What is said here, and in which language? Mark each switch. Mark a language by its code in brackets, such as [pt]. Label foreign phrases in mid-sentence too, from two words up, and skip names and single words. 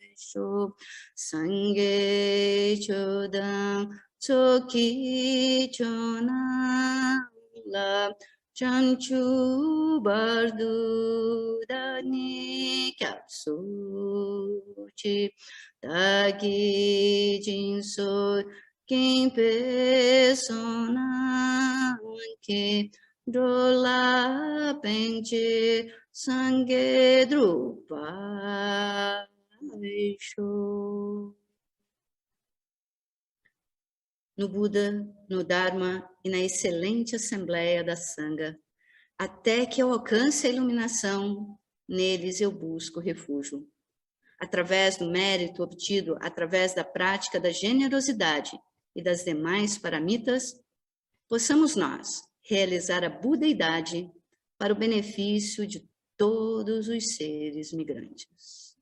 [bo] སངས་རྒྱས་ཆོས་དང་ཚོགས་ཀྱི་མཆོག་རྣམས་ལ། བྱང་ཆུབ་བར་དུ་བདག་ནི་སྐྱབས་སུ་མཆི། བདག་གིས་སྦྱིན་སོགས་བགྱིས་པའི་བསོད་ནམས་ཀྱིས། འགྲོ་ལ་ཕན་ཕྱིར་སངས་རྒྱས་འགྲུབ་པ [pt] no Buda, no Dharma e na excelente Assembleia da Sangha, até que eu alcance a iluminação, neles eu busco refúgio. Através do mérito obtido, através da prática da generosidade e das demais paramitas, possamos nós realizar a budeidade para o benefício de todos os seres migrantes.